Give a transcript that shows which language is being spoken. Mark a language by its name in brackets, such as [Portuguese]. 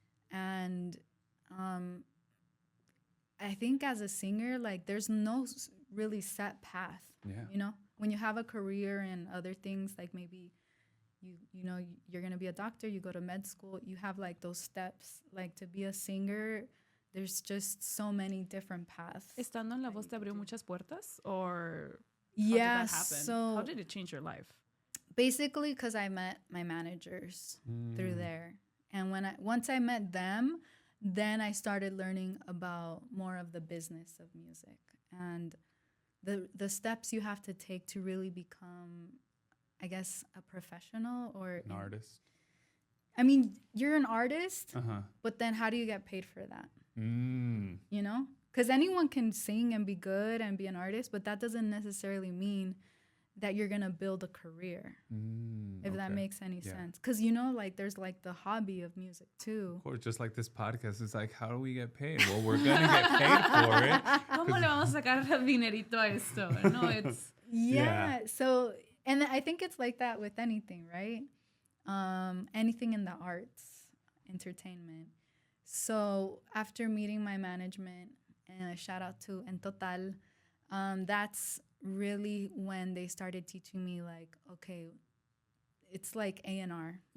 [English] And I think as a singer, like there's no really set path. You know, when you have a career and other things, like maybe you know you're gonna be a doctor, you go to med school, you have like those steps. Like to be a singer, there's just so many different paths. [Spanish] Estando en La Voz te abrió muchas puertas, [English] or how Yeah, did that happen? so How did it change your life? basically because I met my managers through there, and once I met them, then I started learning about more of the business of music and the steps you have to take to really become, I guess, a professional or An artist. I mean, you're an artist, but then how do you get paid for that? You know, because anyone can sing and be good and be an artist, but that doesn't necessarily mean that you're gonna build a career, if that makes any sense. Because you know, like there's like the hobby of music too. Of course, just like this podcast, it's like, how do we get paid? Well, we're gonna get paid for it. [Spanish] ¿Cómo le vamos a sacar dinerito a esto? [English] No, it's So, and I think it's like that with anything, right? Anything in the arts, entertainment. So after meeting my management, and a shout out to En Total, that's really when they started teaching me like, okay, it's like A&R.